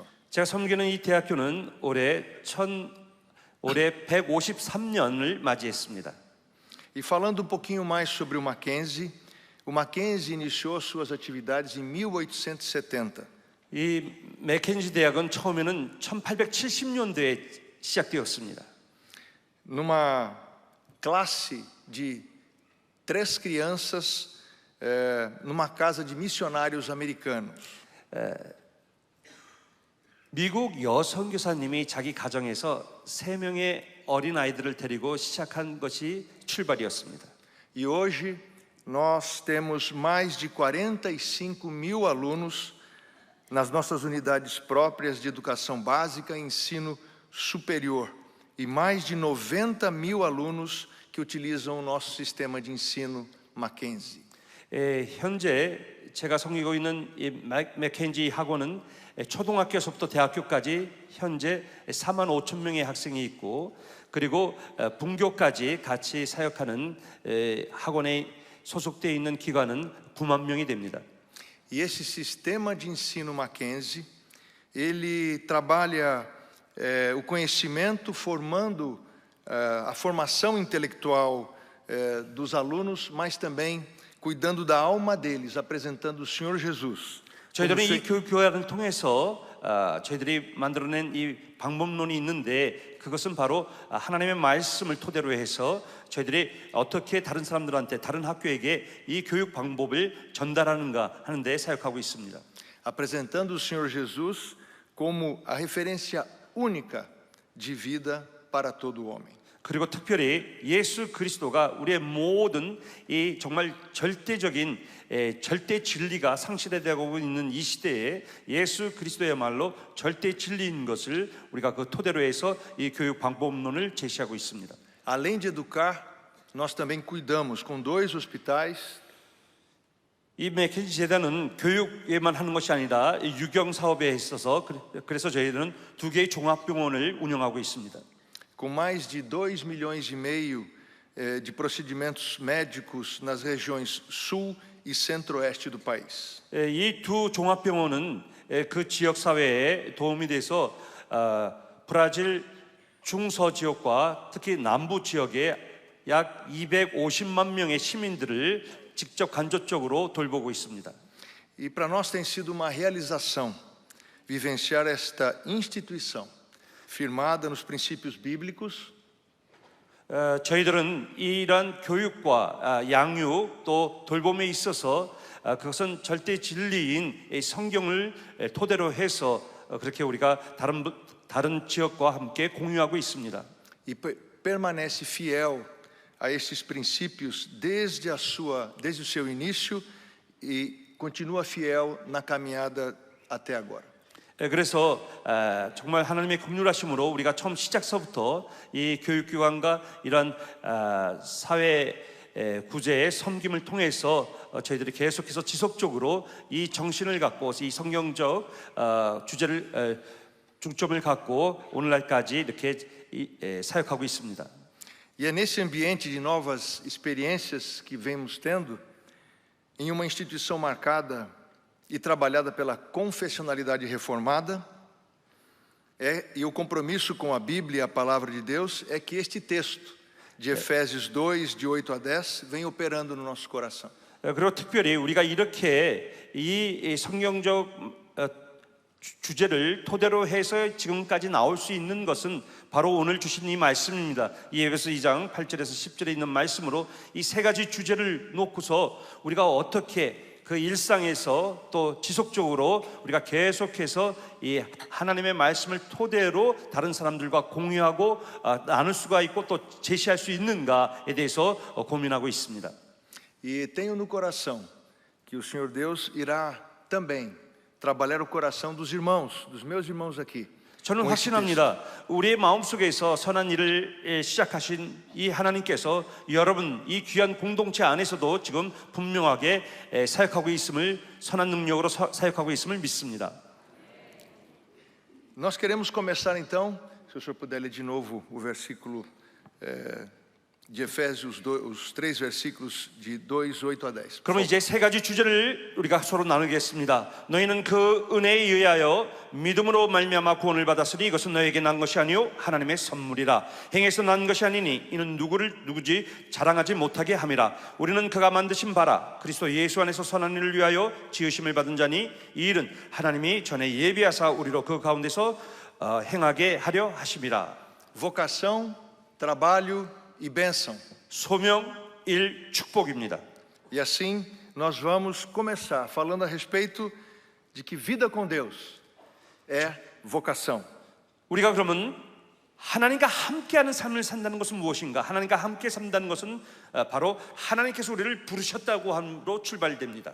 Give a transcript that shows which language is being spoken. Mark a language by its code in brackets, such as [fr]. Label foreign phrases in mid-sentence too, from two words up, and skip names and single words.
[ko] 제가 섬기는 이 대학교는 올해 153년을 맞이했습니다. [pt] E falando pouquinho mais sobre o Mackenzie iniciou suas atividades em 1870. [ko] 이 맥켄지 대학은 처음에는 1870년대에 시작되었습니다. [pt] Numa classe de 3 crianças, numa casa de missionários americanos. [ko] 미국 여선교사님이 자기 가정에서 3명의 어린 아이들을 데리고 시작한 것이 출발이었습니다. [pt] E hoje nós temos mais de 45.000 alunos nas nossas unidades próprias de educação básica e ensino superior e mais de 90.000 alunos que utilizam o nosso sistema de ensino Mackenzie. [ko] 현재 제가 섬기고 있는 이 맥켄지 학원은 초등학교에서부터 대학교까지 현재 4만 5천 명의 학생이 있고 그리고 분교까지 같이 사역하는 학원에 소속되어 있는 기관은 9만 명이 됩니다. [pt] E esse sistema de ensino Mackenzie, ele trabalha o conhecimento, formando a formação intelectual dos alunos, mas também cuidando da alma deles, apresentando o Senhor Jesus. [ko] 저희들은 이 교육교양을 통해서 저희들이 만들어낸 이 방법론이 있는데, 그것은 바로 하나님의 말씀을 토대로 해서 저희들이 어떻게 다른 사람들한테, 다른 학교에게 이 교육 방법을 전달하는가 하는 데 사역하고 있습니다. [pt] Apresentando o Senhor Jesus como a referência única de vida para todo homem. [ko] 그리고 특별히 예수 그리스도가 우리의 모든 이 정말 절대적인 절대 진리가 상실되고 있는 이 시대에 예수 그리스도야말로 절대 진리인 것을 우리가 그 토대로 해서 이 교육 방법론을 제시하고 있습니다. [pt] Além de educar, nós também cuidamos com 2 hospitais. [ko] 이 맥켄지 재단은 교육에만 하는 것이 아니라 유경 사업에 있어서 그래서 저희들은 2개의 종합병원을 운영하고 있습니다. [pt] Com mais de 2,5 milhões de procedimentos médicos nas regiões sul e centro-oeste do país. [ko] 이 두 종합병원은 그 지역 사회에 도움이 돼서 브라질 중서 지역과 특히 남부 지역에 약 250만 명의 시민들을 직접 간접적으로 돌보고 있습니다. [pt] E para nós tem sido uma realização vivenciar esta instituição firmada nos princípios bíblicos. [ko] 저희들은 이러한 교육과 양육 또 돌봄에 있어서 그것은 절대 진리인 성경을 토대로 해서 그렇게 우리가 다른 지역과 함께 공유하고 있습니다. [pt] E permanece fiel a esses princípios desde o seu início e continua fiel na caminhada até agora. [ko] 그래서 정말 하나님의 긍휼하심으로 우리가 처음 시작서부터 이 교육기관과 이런 사회 구제의 섬김을 통해서 저희들이 계속해서 지속적으로 이 정신을 갖고 이 성경적 주제를 중점을 갖고 오늘날까지 이렇게 사역하고 있습니다. [pt] E é nesse ambiente de novas experiências que vemos tendo, em uma instituição marcada e trabalhada pela confessionalidade reformada, e o compromisso com a Bíblia, a palavra de Deus, é que este texto de Efésios 2, de 8 a 10, vem operando no nosso coração. [ko] 그리고 특별히 우리가 이렇게 이 성경적 주제를 토대로 해서 지금까지 나올 수 있는 것은 바로 오늘 주신 이 말씀입니다. 이 에베소 2장 8절에서 10절에 있는 말씀으로 이 3가지 주제를 놓고서 우리가 어떻게 그 일상에서 또 지속적으로 우리가 계속해서 이 하나님의 말씀을 토대로 다른 사람들과 공유하고 나눌 수가 있고 또 제시할 수 있는가에 대해서 고민하고 있습니다. [pt] E tenho no coração que o Senhor Deus irá também trabalhar o coração dos irmãos, dos meus irmãos aqui. [ko] 저는 확신합니다. 우리의 마음속에서 선한 일을 시작하신 이 하나님께서 여러분 이 귀한 공동체 안에서도 지금 분명하게 사역하고 있음을, 선한 능력으로 사역하고 있음을 믿습니다. [pt] Nós queremos começar então, se o senhor puder ler de novo o versículo de Efésios, os 3 versículos de 2, 8 a 10. [ko] 그러면 이제 3가지 주제를 우리가 서로 나누겠습니다. 너희는 그 은혜에 의하여 믿음으로 말미암아 구원을 받았으니 이것은 너에게 난 것이 아니요 하나님의 선물이라. 행해서 난 것이 아니니 이는 누구지 자랑하지 못하게 함이라. 우리는 그가 만드신 바라 그리스도 예수 안에서 선한 일을 위하여 지으심을 받은 자니 이 일은 하나님이 전에 예비하사 우리로 그 가운데서 행하게 하려 하심이라. [pt] Vocação, trabalho e bênção. [ko] 소명, 일, 축복입니다. [pt] E assim nós vamos começar falando a respeito de que vida com Deus é vocação. [ko] 우리가 그러면 하나님과 함께하는 삶을 산다는 것은 무엇인가? 하나님과 함께 산다는 것은 바로 하나님께서 우리를 부르셨다고 함으로 출발됩니다.